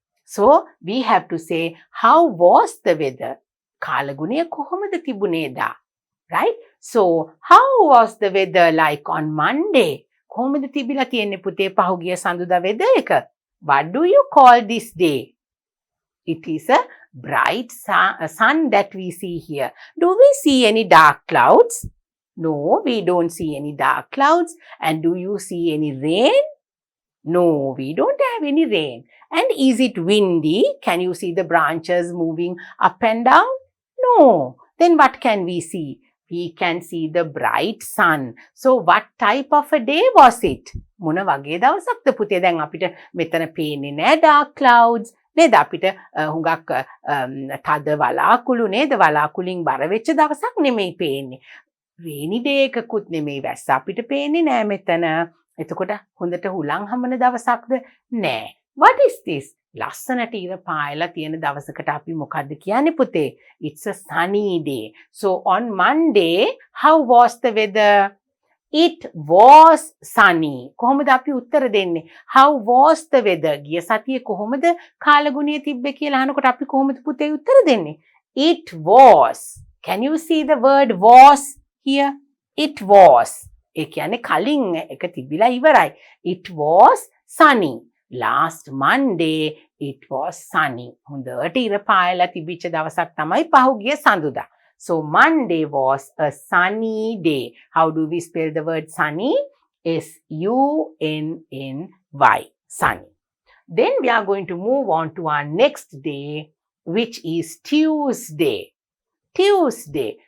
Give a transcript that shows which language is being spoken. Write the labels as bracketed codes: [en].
[en] So we have to say how was the weather? [si] කාලගුණය කොහොමද තිබුණේදා? [en] Right? So how was the weather like on Monday? [si] කොහොමද තිබිලා තියෙන්නේ පුතේ පහුගිය සඳුදා weather එක? [en] What do you call this day? It is a bright sun that we see here. Do we see any dark clouds? No, we don't see any dark clouds. And do you see any rain? No, we don't have any rain. And is it windy? Can you see the branches moving up and down? No. Then what can we see? We can see the bright sun. So what type of a day was it? [si] මොන වගේ දවසක්ද පුතේ? දැන් අපිට මෙතන පේන්නේ නෑ [en] dark clouds. [si] නේද? අපිට හුඟක් තද වලාකුළු නේද? වලාකුලින් බර වෙච්ච දවසක් නෙමෙයි පේන්නේ. rainy day එකකුත් නෙමෙයි වැස්ස අපිට පේන්නේ නෑ මෙතන. එතකොට හොඳට හුලං හමන දවසක්ද? නෑ. [en] What is this? [si] ලස්සනට ඉර පායලා තියෙන දවසකට අපි මොකද්ද කියන්නේ පුතේ? [en] It's a sunny day. So on Monday, how was the weather? It was sunny. [si] කොහොමද අපි උත්තර දෙන්නේ? [en] How was the weather? [si] ගිය සතියේ කොහොමද කාලගුණය තිබ්බේ කියලා අහනකොට අපි කොහොමද පුතේ උත්තර දෙන්නේ? [en] It was. Can you see the word was here? It was. [si] ඒ කියන්නේ කලින් එක තිබිලා ඉවරයි. [en] It was sunny. Last Monday, it was sunny. [si] හොඳට ඉර පායලා තිබිච්ච දවසක් තමයි පහුගිය සඳුදා. [en] So Monday was a sunny day. How do we spell the word sunny? S-U-N-N-Y. Sunny. Then we are going to move on to our next day, which is Tuesday. Tuesday.